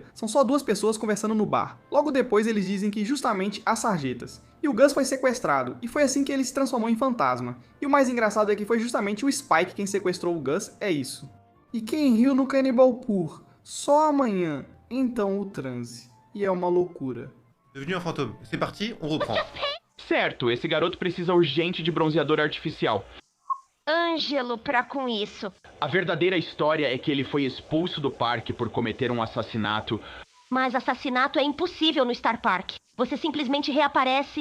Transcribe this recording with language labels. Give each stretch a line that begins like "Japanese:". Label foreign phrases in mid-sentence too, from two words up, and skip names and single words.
Portuguese: São só duas pessoas conversando no bar. Logo depois eles dizem que justamente as sarjetas. E o Gus foi sequestrado, e foi assim que ele se transformou em fantasma. E o mais engraçado é que foi justamente o Spike quem sequestrou o Gus, é isso. E quem riu no Cannibal Pur? Só amanhã. Então o transe. E é uma loucura.
French: Devenu un fantôme. C'est parti, on reprend.
Portuguese: Certo, esse garoto precisa urgente de bronzeador artificial. Ângelo pra com isso. A verdadeira história é que ele foi expulso do parque por cometer um assassinato. Mas assassinato é impossível no Star Park. Você simplesmente reaparece.